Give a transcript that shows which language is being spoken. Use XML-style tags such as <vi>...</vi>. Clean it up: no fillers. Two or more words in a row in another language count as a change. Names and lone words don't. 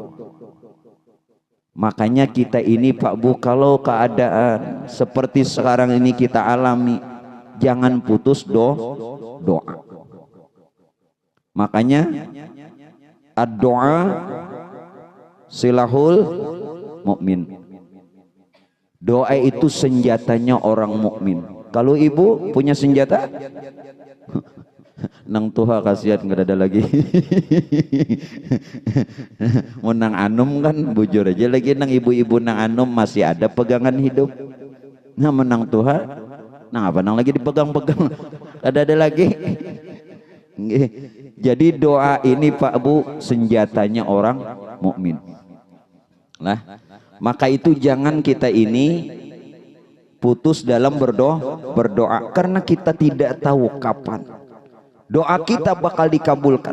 <id>Makanya kita ini, Pak Bu, kalau keadaan seperti sekarang ini kita alami, jangan putus doa. Makanya</id> <ar>الدعاء سلاح المؤمن.</ar> <id>Doa itu senjatanya orang mukmin. Kalau ibu punya senjata,</id> <bjn>nang tuha kasihan nggak ada lagi. Mau nang anum kan bujur aja lagi, nang ibu-ibu nang anum masih ada pegangan hidup. Nah menang tuha, nang apa nang lagi dipegang-pegang, ada lagi.</bjn> <id>Jadi doa ini, Pak Bu, senjatanya orang mukmin. Lah, maka itu jangan kita ini putus dalam berdoa karena kita tidak tahu kapan doa kita bakal dikabulkan.</id>